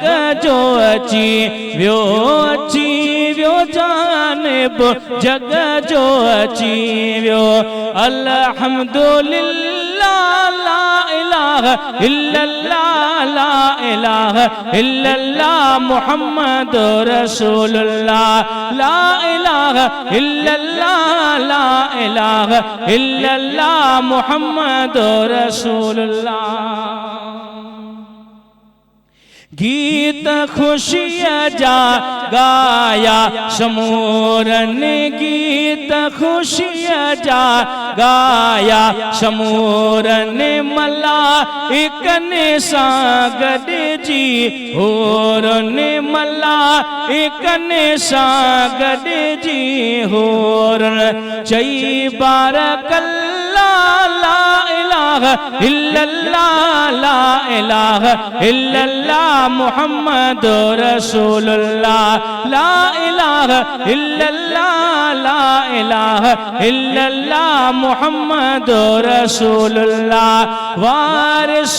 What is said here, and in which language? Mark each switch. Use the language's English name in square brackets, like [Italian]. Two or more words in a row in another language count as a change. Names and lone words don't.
[Sindhi] جو اچی ویو جانب جگ جو اچی ویو [Arabic] الحمدللہ لا الہ الا اللہ لا الہ الا اللہ محمد رسول اللہ لا الہ الا اللہ لا الہ الا اللہ محمد رسول اللہ [Sindhi] گیت خوشی جا گایا شمورن گیت خوشی جا گایا شمورن ملائکن ساگد جی ہورن ملائکن ساگد جی ہورن چئی [Arabic] بارک اللہ لا الہ الا اللہ لا الہ الا اللہ محمد رسول اللہ لا الہ الا اللہ لا الہ الا اللہ محمد رسول اللہ وارث